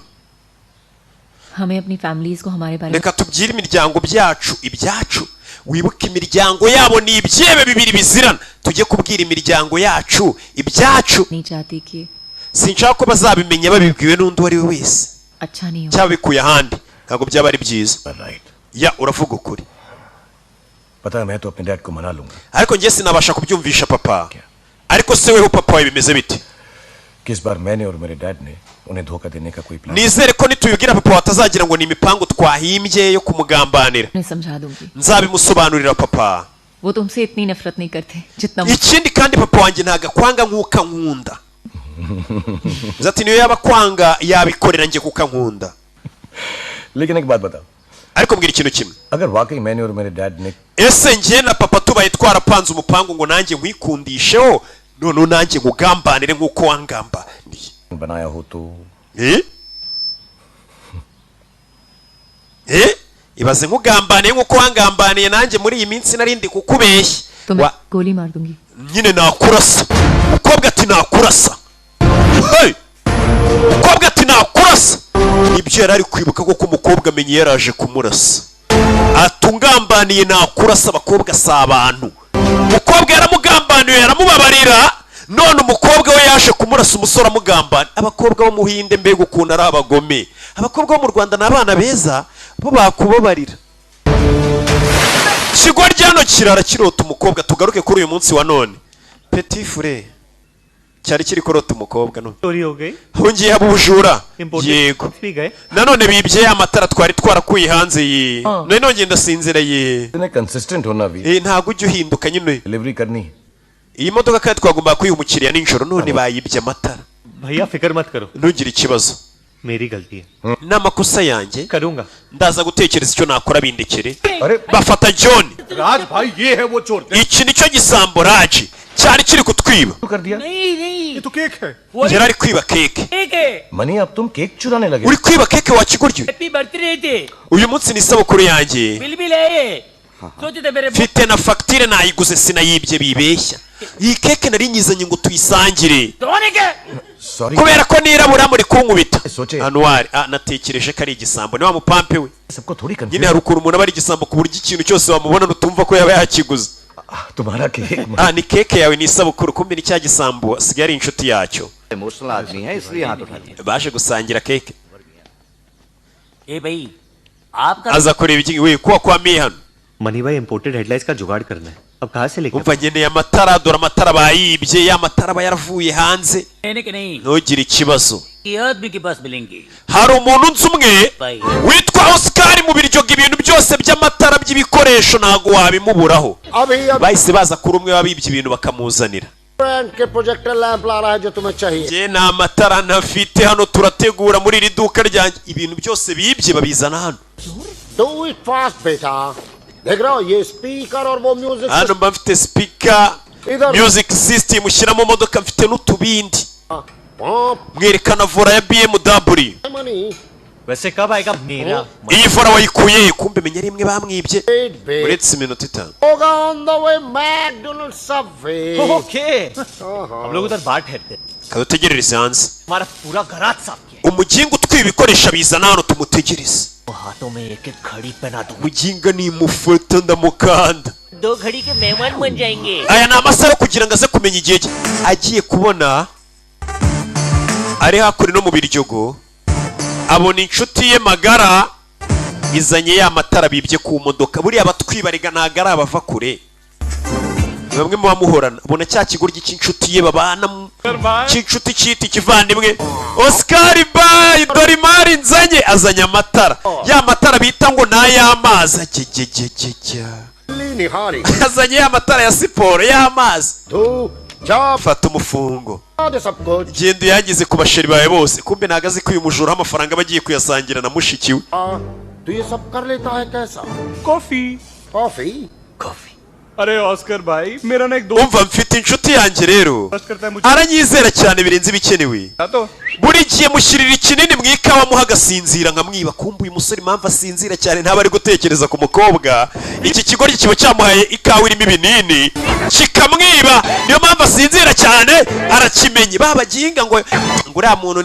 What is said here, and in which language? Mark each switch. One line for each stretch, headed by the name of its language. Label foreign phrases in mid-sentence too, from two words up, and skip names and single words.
Hindi: हमें अपनी फैमिलीज को हमारे बारे में
Kinyarwanda: reka tubyire imiryango byacu ibyacu wibuke imiryango yabo ni ibyebe bibiri bizirana tujye kubwira imiryango yacu ibyacu
Hindi: नहीं चाहती कि
Kinyarwanda: sinshaka ko bazabimenya babibwiwe n'undi wari we wese
Hindi: अच्छा नहीं हो
Kinyarwanda: cyaba bikuye ahandi ntabwo byaba ari byiza ya uravuga ukuri
Hindi: पता है मैं तो अपने डैड को मना लूंगा
Kinyarwanda: ariko njye sinabasha kubyumvisha papa ariko se weho papa wawe bimeze bite
Hindi: किस बार मैंने और मेरे डैड ने उन्हें धोखा देने का कोई प्लान
Kinyarwanda: nizere ko nitubibwira papa watazagira ngo ni imipango twahimbye yo kumugambanira
Hindi: मैं समझा दूंगी
Kinyarwanda: nzabimusobanurira papa
Hindi: वो तुमसे इतनी नफरत नहीं करते जितना
Kinyarwanda: ikindi kandi papa wanjye ntago akwanga nk'uko ankunda ati niyo yaba kwanga yabikorera njye kuko ankunda
Hindi: लेकिन एक बात बताओ
Kinyarwanda: ariko mbwira ikintu kimwe
Hindi: अगर वाकई मैंने और मेरे डैड ने
Kinyarwanda: ese njye na papa tubaye twarapanze umupango ngo nanjye nkwikundisheho none nanjye ngugambanire nk'uko wangambaniye
Hindi: बनाया हो तो
Kinyarwanda: ibaze nkugambaniye nk'uko wangambaniye nanjye muri iyi minsi narindi kukubeshya
Hindi: तुम्हें गोली मार दूंगी
Kinyarwanda: nyine nakurasa umukobwa ati nakurasa umukobwa ati nakurasa ibyo yari ari kwibuka kuko umukobwa amenye yaraje kumurasa atungambaniye nakurasa abakobwa si abantu umukobwa yaramugambaniye yaramubabarira none umukobwa we yaje kumurasa umusore amugambana abakobwa bo muhinde mbega ukuntu ari abagome abakobwa bo mu Rwanda ni abana beza bo bakubabarira kigwa ryano kirara kirota umukobwa tugaruke kuri uyu munsi wa none
French: petit frère
Kinyarwanda: cyari kiri kurota umukobwa no
Hindi: चोरी हो गई
Kinyarwanda: hungiye abujura yego nanone bibye amatara twari twarakuye hanze ye none nongeye ndasinzira ye
Hindi: इतने कंसिस्टेंट होना भी
Kinyarwanda: ntago ujye uhinduka nyine
Hindi: डिलीवरी करनी
Kinyarwanda: iyi modoka kandi twagomba kuyiha umukiriya nijoro none bayibye amatara
Hindi: भैया फिक्र मत करो
Kinyarwanda: ntugire ikibazo
Hindi: मेरी गलती है
Kinyarwanda: n'amakosa yanjye
Hindi: करूंगा
Kinyarwanda: ndaza gutekereza icyo nakora bindekere bafata John
Hindi: राज भाई ये है वो चोर
Kinyarwanda: iki nicyo gisambo Raji cyari kiri kutwiba
Hindi: कर दिया ये तो केक है
Kinyarwanda: yari ari kwiba keke
Hindi: मनी अब तुम केक चुराने लगे
Kinyarwanda: uri kwiba keke wa kigoryi uyu munsi ni isabukuru yanjye mfite na fagitire nayiguze sinayibye bibeshya iyi keke nari nyizanye ngo tuyisangire kubera ko nirabura muri kunkubita anuwari natekereje ko ari igisambo ni wa mupampe we nyine hari ukuntu umuntu aba ari igisambo ku buryo ikintu cyose wamubona nutumva ko yaba yakiguze ni keke yawe ni isabukuru kumbe ni cya gisambo asigaye ari inshuti yacyo baje gusangira keke aza kureba iki we kuwa kwamiye hano
Hindi: मनी भाई
English: imported headlights
Hindi: का जुगाड़ करना है अब कहां से लेके
Kinyarwanda: umva ngeneye amatara dore amatara bayibye ya matara bayaravuye hanze ntugire ikibazo hari umuntu nzi umwe witwa Oscar mu biryoga ibintu byose by'amatara by'ibikoresho ntago wabimuburaho bahise baza kuri umwe wabibye ibintu bakamuzanira
Hindi: ब्रांड के
English: projector lamp
Hindi: ला रहा है जो तुम्हें चाहिए
Kinyarwanda: je nta matara ntafite hano turategura muri iri duka ryanjye ibintu byose bibye babizana hano
English: Do it fast
Hindi: बेटा देख रहा हो ये स्पीकर और वो म्यूजिक
Kinyarwanda: hano mba mfite
English: speaker music system
Kinyarwanda: ushyira mu modoka mfite n'utubindi mwerekana vora ya BMW
Hindi: वैसे कब आएगा मेरा
Kinyarwanda: iyi vora wayikuye kumbe menya rimwe bamwibye uretse iminota 5
Hindi: होगा
English: on the way
Hindi: McDonald's Subway ओके हम लोग उधर बाहर ठहरते
Kinyarwanda: kadutegerereze hanze
Hindi: हमारा पूरा गराज साफ किया
Kinyarwanda: umuginga utwiba ibikoresho bizana hano tumutegereze
Hindi: हाथों में एक एक घड़ी पहना दूं
Kinyarwanda: umuginga nimufata ndamukanda
Hindi: 2 घड़ी के मेहमान बन जाएंगे
Kinyarwanda: aya ni amasaha yo kugira ngo aze kumenya igihe agiye kubona ari hakuri no mu biryogo abona inshuti ye magara izanye ya matara bibye ku modoka buriya abatwibariga ntago ari abava kure bamwe mu bamuhorana abona cya kigoryi cy'inshuti ye babana cy'inshuti cyita ikivandimwe Oscar Bay Dorimari nzanye azanye amatara ya matara bita ngo n'ay'amazi azanye ya matara ya siporo y'amazi fata umufungo genda uyangize ku basheri bawe bose kumbe ntago azi ko uyu mujura w'amafaranga bagiye kuyasangira na mushiki we
Hindi: तो ये सब कर लेता है कैसा कॉफी कॉफी कॉफी अरे ऑस्कर भाई मेरा ना एक दोस्त
Kinyarwanda: umva mfite inshuti yanjye rero aranyizera cyane birenze ibikenewe buri gihe mushyirira ikinini mu ikawa muha agasinzira nkamwiba kumva uyu musore impamvu asinzira cyane ntaba ari gutekereza ku mukobwa iki kigoryi kiba cyamuhaye ikawa irimo ibinini kikamwiba niyo mpamvu asinzira cyane arakimenye babaginga ngo uriya muntu